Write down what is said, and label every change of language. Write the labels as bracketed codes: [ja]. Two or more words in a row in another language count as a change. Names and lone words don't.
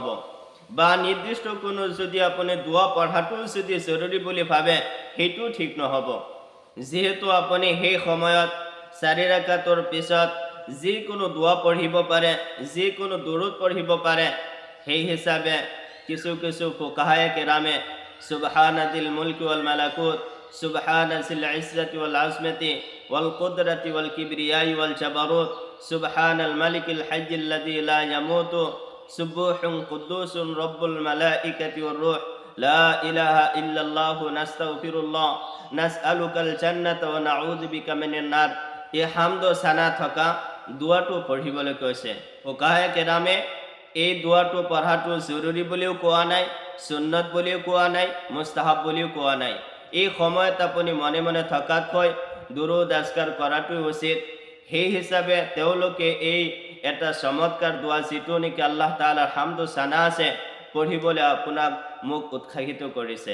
[as] বা নিৰ্দিষ্ট কোনো যদি আপুনি দোৱা পঢ়াটো যদি জৰুৰী বুলি ভাবে সেইটো ঠিক নহ'ব। যিহেতু আপুনি সেই সময়ত 4 ৰাকাতৰ পিছত যিকোনো দোৱা পঢ়িব পাৰে, যিকোনো দুৰুদ পঢ়িব পাৰে। সেই হিচাপে কিছু ফুকাহায়ে কেৰামে [ar] سبحان ذي الملك والملكوت، سبحان ذي العزة والعظمة والقدرة والكبرياء والجبروت، سبحان الملك الحي الذي لا يموت، سبوح قدوس رب الملائكة والروح، لا إله إلا الله نستغفر الله نسألك الجنة ونعوذ بك من النار. [as] এই হামদ সানা থকা দোৱাটো পঢ়িবলৈ কৈছে। ফুকাহায়ে কেৰামে এই দোৱাটো পঢ়াটো জৰুৰী বুলিও কোৱা নাই, সুন্নত বুলিও কোৱা নাই, মুস্তাহাব বুলিও কোৱা নাই। এই সময়ত আপুনি মনে মনে থকাতকৈ দুৰুদ আজকাৰ কৰাটোই উচিত। সেই হিচাপে তেওঁলোকে এই এটা চমৎকাৰ দোৱা যিটো নেকি আল্লাহ তাআলাৰ হামদ সানা আছে পঢ়িবলৈ আপোনাক মোক উৎসাহিত কৰিছে।